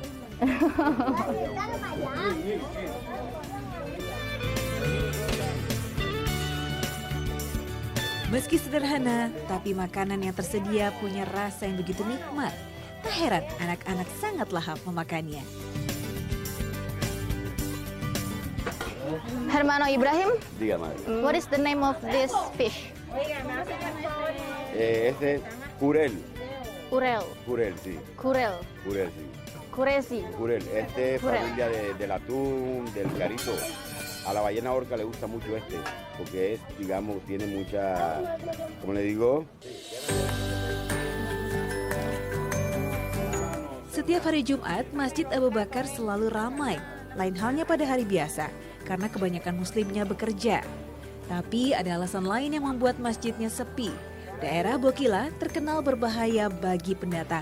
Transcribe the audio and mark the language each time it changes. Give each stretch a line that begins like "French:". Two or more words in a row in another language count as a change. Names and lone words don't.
Indonesian: Meski sederhana, tapi makanan yang tersedia punya rasa yang begitu nikmat. Tak heran anak-anak sangat lahap memakannya.
Spanish: Hermano Ibrahim, Dígame.
English: what is the name of this fish?
Spanish: Este jurel. Kurel, Sí. kurel, Sí. kuresi. Jurel. Este es Jurel. familia del atún, del carito. A la ballena orca le gusta mucho este, porque es, digamos, tiene mucha, como le digo.
Indonesian: Setiap hari Jumat, Masjid Abu Bakar selalu ramai. Lain halnya pada hari biasa, karena kebanyakan muslimnya bekerja. Tapi ada alasan lain yang membuat masjidnya sepi. Daerah Bokila terkenal berbahaya bagi pendatang.